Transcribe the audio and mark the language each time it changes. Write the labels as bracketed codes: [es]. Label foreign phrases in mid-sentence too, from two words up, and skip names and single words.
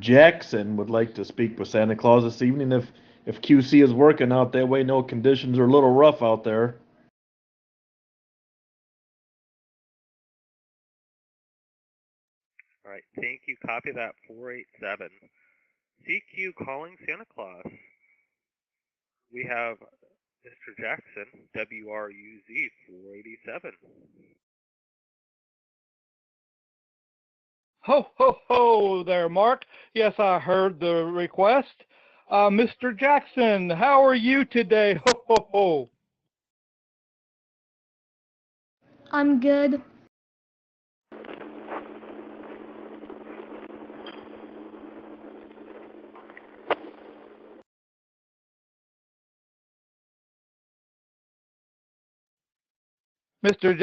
[en] Jackson would like to speak with Santa Claus this evening. If QC is working out that way, no conditions are a little rough out there. All right, thank you. Copy that 487. CQ calling Santa Claus. We have Mr. Jackson, WRUZ 487. Ho, ho, ho there, Mark. Yes, I heard the request. Mr. Jackson, how are you today? Ho, ho, ho. I'm good. Mr.